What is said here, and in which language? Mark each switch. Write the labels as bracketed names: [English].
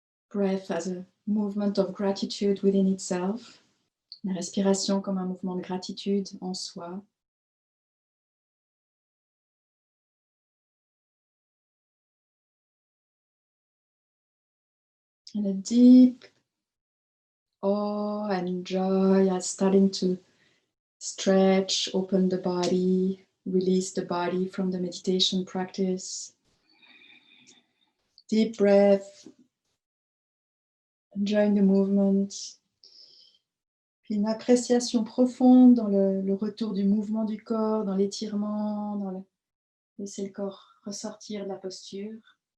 [English] Breath as a movement of gratitude within itself. [French] La respiration comme un mouvement de gratitude en soi. [English] And a deep awe and joy as starting to stretch, open the body, release the body from the meditation practice. Deep breath, enjoying the movement. [French] Puis une appréciation profonde dans le retour du mouvement du corps, dans l'étirement, laisser le corps ressortir de la posture.